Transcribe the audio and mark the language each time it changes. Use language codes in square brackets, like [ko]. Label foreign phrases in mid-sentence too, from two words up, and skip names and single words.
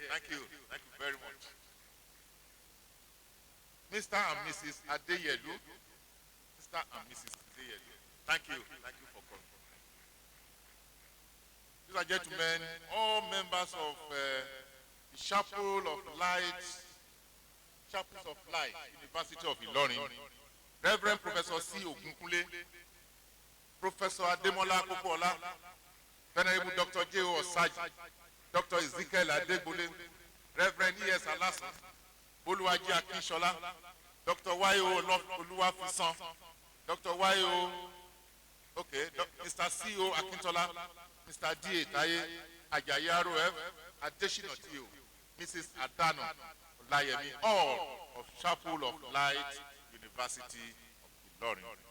[en] Thank you. Thank you very much. Mr. and Mrs. Adeyelu, Mr. and Mrs. Adeyelu, thank you. Thank you for coming. These are gentlemen, all members of the Chapel of Light, Chapels of Light, University of Ilorin, Reverend Professor C. Ogunkunle, Professor Ademola Popola, Venerable Dr. J. O. Osaji, Dr. Ezekiel Adegbole, Reverend E.S. Alasan, Boluwaji Akinshola, Dr. Y.O. Oluwafisan, Dr. Y.O. Okay, Mr. C.O. Akintola, Mr. D. Taye, Ajayi ROF, Adeshina Tio, Mrs. Adano Olayemi, all of Chapel of Light, University of Ilorin.